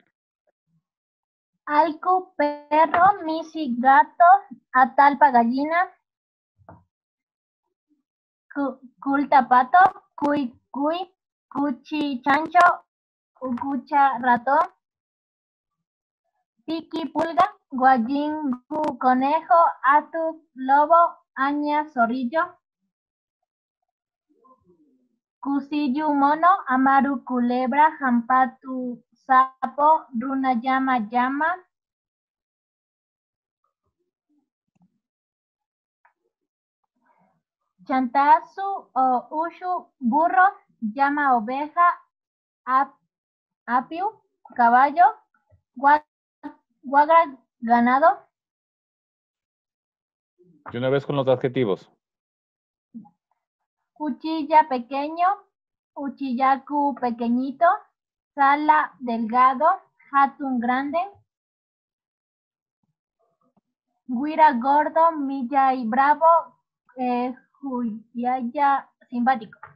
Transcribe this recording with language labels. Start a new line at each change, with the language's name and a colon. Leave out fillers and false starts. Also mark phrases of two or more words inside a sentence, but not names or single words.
Quechua: Alco, perro, misi, gato, atalpa, gallina, culta, pato, cuy, cuchi, chancho, ucucha, ratón, piqui, pulga, guayingu, conejo, atu, lobo, aña, zorrillo, cusillu, mono, amaru, culebra, jampatu, sapo, runa, llama, chantazu o ushu, burro, llama, oveja, apiu, caballo, guagra, ganado.
Spanish: De una vez con los adjetivos.
Quechua: Cuchilla, pequeño, uchillaku, pequeñito, sala, delgado, hatun, grande, Guira gordo, Milla y bravo, Juyaya simpático.